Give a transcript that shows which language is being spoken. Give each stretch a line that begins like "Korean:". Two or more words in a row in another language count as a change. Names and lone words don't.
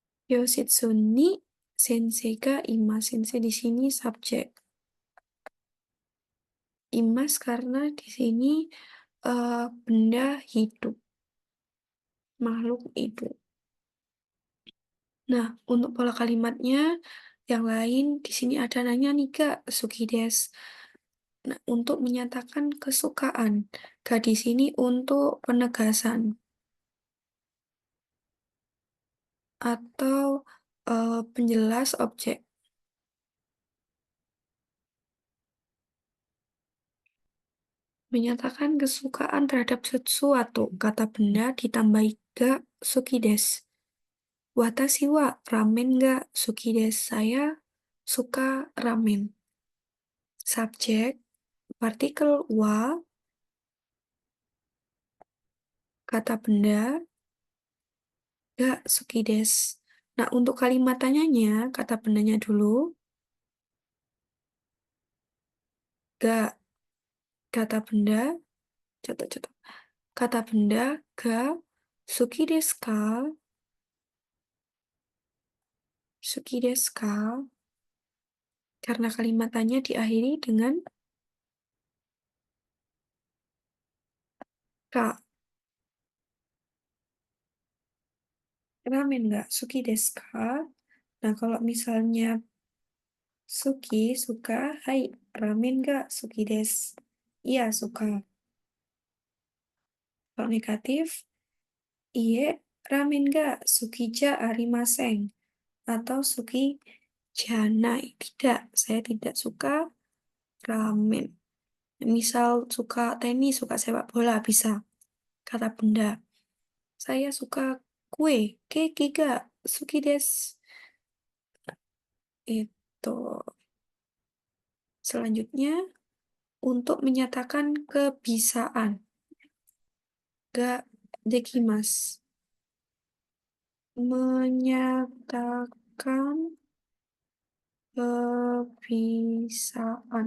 Japanese: 教室に先生がいます.
Indonesian: Sensei di sini subjek. Imas karena di sini benda hidup, makhluk hidup. Nah, untuk pola kalimatnya yang lain di sini ada nanya nih Kak,
Japanese: 好きです.
Indonesian: Nah, untuk menyatakan kesukaan. Ga di sini untuk penegasan atau penjelas objek. Menyatakan kesukaan terhadap sesuatu. Kata benda ditambahi
Japanese: が好きです. 私はラーメンが好きです.
Indonesian: Saya suka ramen. Subjek, partikel wa, kata benda,
Japanese: が好きです.
Indonesian: Nah, untuk kalimat tanyanya, kata bendanya dulu, ga, kata benda, contoh-contoh. Kata benda,
Japanese: が、好きですか、好きですか,
Indonesian: karena kalimat tanya diakhiri dengan ka.
Japanese: ラーメンが、好きですか.
Indonesian: Nah, kalau misalnya suki, suka, hai,
Japanese: ラーメンが、好きです.
Indonesian: Iya, suka. Kalau negatif,
Japanese: いいえ、ラーメンが、好きじゃありません.
Indonesian: Atau
Japanese: 好きじゃない.
Indonesian: Tidak, saya tidak suka ramen. Misal suka tenis, suka sepak bola, bisa. Kata benda. Saya suka kue,
Japanese: ケーキが、好きです.
Indonesian: Itu. Selanjutnya, untuk menyatakan kebisaan.
Japanese: ができます.
Indonesian: Menyatakan kebisaan.